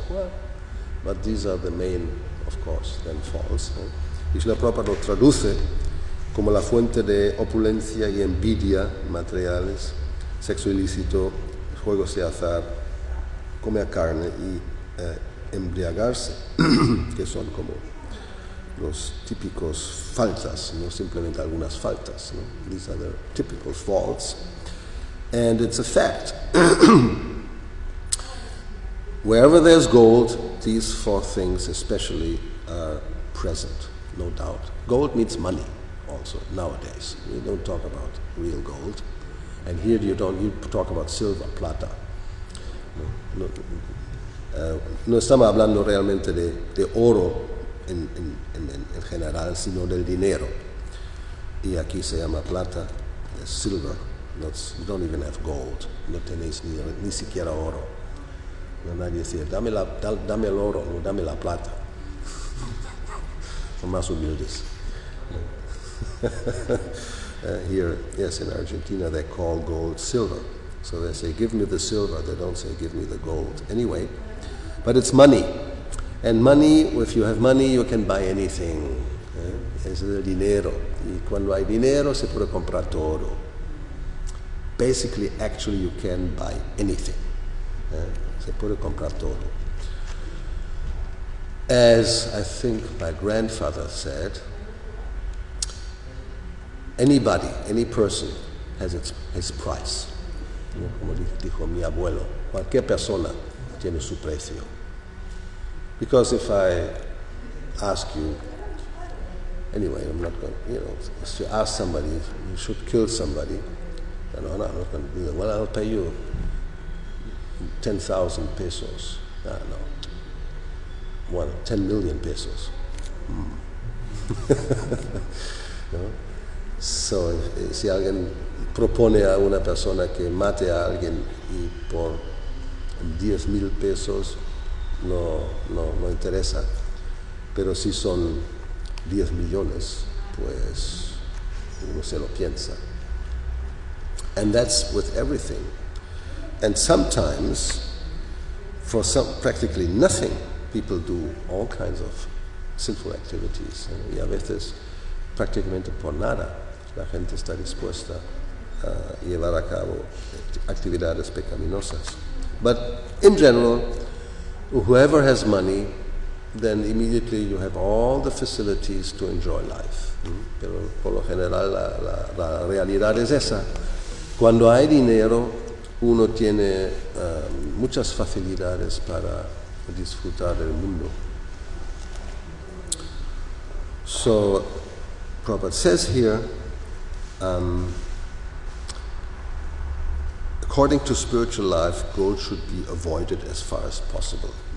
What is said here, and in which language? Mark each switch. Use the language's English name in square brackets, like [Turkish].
[English] Well, but these are the main, of course, then faults. [Spanish] Y Srila Prabhupada lo traduce como la fuente de opulencia y envidia materiales, sexo ilícito, juegos de azar, comer carne y embriagarse, que son como los típicos faltas, no simplemente algunas faltas. ¿No? [English] These are the typical faults. And it's a fact. Wherever there's gold, these four things especially are present, no doubt. Gold means money also nowadays. We don't talk about real gold. And here you talk about silver, plata. [Spanish] No estamos hablando realmente de oro en general, sino del dinero. Y aquí se llama plata, silver. [English] You don't even have gold. [Spanish] No tenéis ni siquiera oro. No, nadie dice, dame el oro, no, dame la plata. Son más humildes. [English] Here, yes, in Argentina, they call gold silver. So they say, give me the silver. They don't say, give me the gold. Anyway, but it's money. And money, if you have money, you can buy anything. [Spanish] Es el dinero. Y cuando hay dinero, se puede comprar todo. [English] Basically, actually, you can buy anything. [Spanish] Se puede comprar todo. [English] As I think my grandfather said, anybody, any person has his price. [Spanish] Como dijo mi abuelo, cualquier persona tiene su precio. [English] Because if I ask you, anyway, I'm not going to, if you ask somebody, you should kill somebody, no, I'm not going to do that. Well, I'll pay you 10,000 pesos. No. 10 million pesos. [Spanish] ¿No? So, si alguien propone a una persona que mate a alguien y por 10,000 pesos no interesa, pero si son 10 millones, pues uno se lo piensa. [English] And that's with everything. And sometimes, for practically nothing, people do all kinds of sinful activities. [Spanish] Y a veces, prácticamente por nada, la gente está dispuesta a llevar a cabo actividades pecaminosas. [English] But in general, whoever has money, then immediately you have all the facilities to enjoy life. [Spanish] Pero por lo general la realidad es esa. Cuando hay dinero, uno tiene muchas facilidades para disfrutar del mundo. [English] So, Prabhupada says here, according to spiritual life, gold should be avoided as far as possible.